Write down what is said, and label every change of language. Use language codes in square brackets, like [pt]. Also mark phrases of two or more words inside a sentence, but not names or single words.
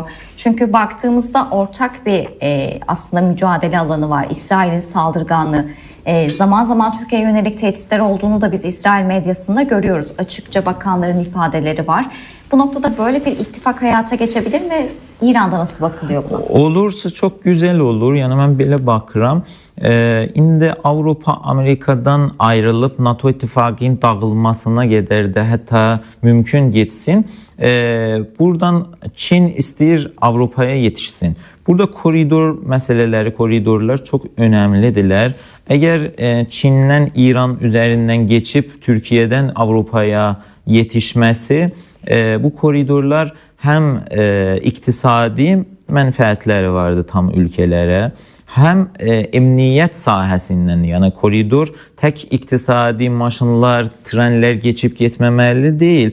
[tr] Çünkü baktığımızda ortak bir aslında mücadele alanı var. İsrail'in saldırganlığı. Zaman zaman Türkiye'ye yönelik tehditler olduğunu da biz İsrail medyasında görüyoruz. Açıkça bakanların ifadeleri var. Bu noktada böyle bir ittifak hayata geçebilir mi? İran'da nasıl bakılıyor buna? Olursa çok güzel olur. Yani ben [az] belə bakıram. İndi Avrupa Amerikadan ayrılıp NATO ittifakının dağılmasına gedər də hətta mümkün geçsin. Buradan Çin istəyir Avrupaya yetişsin. Burada koridor məsələləri, [tr] koridorlar çok önemlidirlər. Eğer Çin'den İran üzerinden geçip Türkiye'den Avrupa'ya yetişmesi bu koridorlar hem iktisadi menfaatleri vardı tam ülkelere hem emniyet sahəsindən yani koridor tek iktisadi maşınlar, trenler geçip getməməli değil.